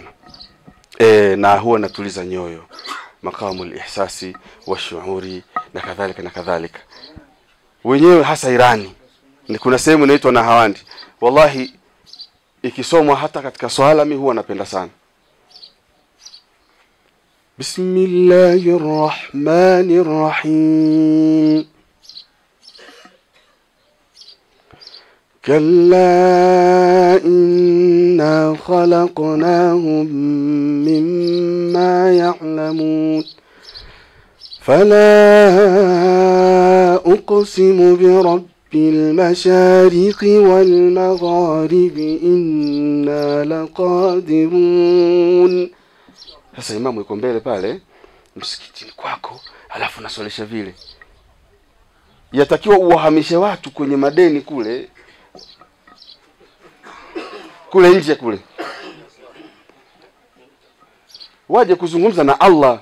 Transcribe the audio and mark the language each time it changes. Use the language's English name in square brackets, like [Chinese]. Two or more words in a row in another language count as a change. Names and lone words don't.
[Swahili] Na huwa natuliza nyoyo. [Arabic] مقام الإحساس والشعور [Swahili] na kadhalika na kadhalika. Wenyewe hasa Irani ni kuna sehemu inaitwa na hawandi. Wallahi ikisomwa hata katika swala mimi huwa napenda sana. [Arabic] بسم الله الرحمن الرحيم. كلا إنا خلقناهم مما يعلمون. فلا أقسم برب المشارق والمغارب إنا لقادرون. [Swahili] Sasa imamu yuko mbele pale msikitini kwako, alafu naswalisha vile. yatakiwa uwahamishe watu kwenye madeni kule nje kule, waje kuzungumza na Allah.